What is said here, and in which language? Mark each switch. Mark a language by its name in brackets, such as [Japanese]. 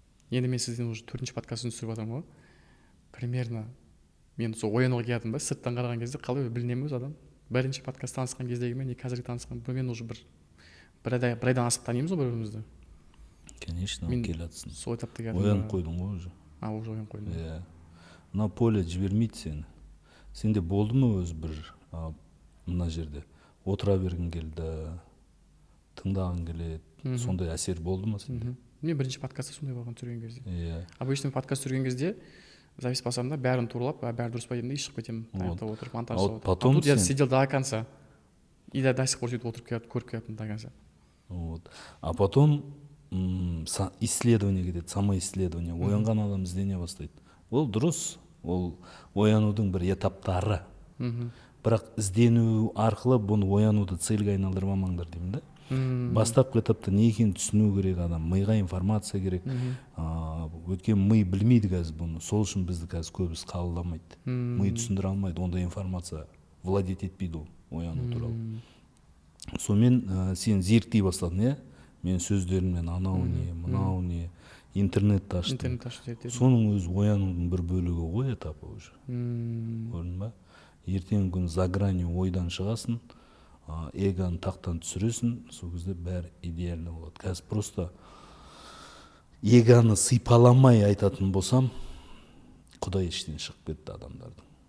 [Kazakh] Енді мен сізден уже 4-ші подкастын түсіріп жатырмын ғой. Примерно мен сол оянуға келдім ба, сырттан қараған кезде қалай білінемін өз адам. 1-ші подкаст танысқан кездегі мен, қазіргі танысқан, мен уже бір айдан асық танимыз ғой бір-бірімізді. [Russian] конечно [Kazakh] мен келе жатсың, сол этапта оянып қойдың ғой уже. уже оянып қойдым. Иә, мына поле жібермейді сені. Сенде болды ма өзі бір мына жерде отыра бергің келді, тыңдағың келеді, сондай әсер болды ма сенде? мен бірінші подкастта сондай болған, түсірген кезде. Иә. Обычно подкаст түсірген кезде запись басамын да, бәрін туралап, бәрі дұрыс па деймін де, шығып кетемін, аяқтап отырып, монтаж жасап отырып. [Russian] Потом тут я [Kazakh] сен [Russian] сидел до конца. И до сих пор [Kazakh] сөйтіп отырып көріп келатырмын [Russian] до конца. Вот. А потом исследование [Kazakh] кетеді, [Russian] самоисследование. [Kazakh] Оянған адам іздене бастайды. Ол дұрыс, ол оянудың бір этаптары. Бірақ іздену арқылы бұны оянуды цельге айналдырмамаңдар деймін да. Бастапқы этапта не екенін түсіну керек адам, миға информация керек. Өйткені ми білмейді қазір бұны, сол үшін бізді қазір көбісі қабылдамайды. Ми түсіндіре алмайды, ондай информация владеть етпейді ол ояну туралы. Сонымен сен зерттей бастадың, иә? Мен сөздеріммен анау не, мынау не, интернетті аштым. Соның өзі оянудың бір бөлігі ғой, этапы уже. Көрдің ба? Ертеңгі күн [Russian] за гранью [Kazakh] ойдан шығасың, эгоны тақтан түсіресің, сол кезде бәрі идеально болады. Қазір просто эгоны сыйпаламай айтатын болсам, Құдай іштен шығып кетті адамдардың.